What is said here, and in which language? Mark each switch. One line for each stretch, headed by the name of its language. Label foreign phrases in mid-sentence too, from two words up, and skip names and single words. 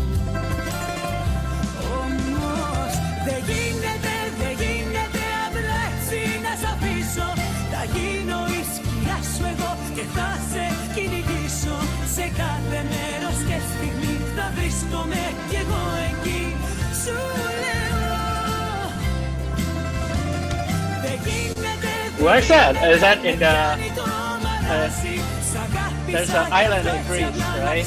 Greek: Όμως δεν γίνεται απλά έτσι να σ' αφήσω. Θα γίνω η σκιά σου εγώ και θα σε κυνηγήσω. Σε κάθε μέρος και στιγμή θα βρίσκομαι κι εγώ εκεί. Σου λέω δεν γίνεται.
English: Where's that? Is that in the there's an island in Greece, right?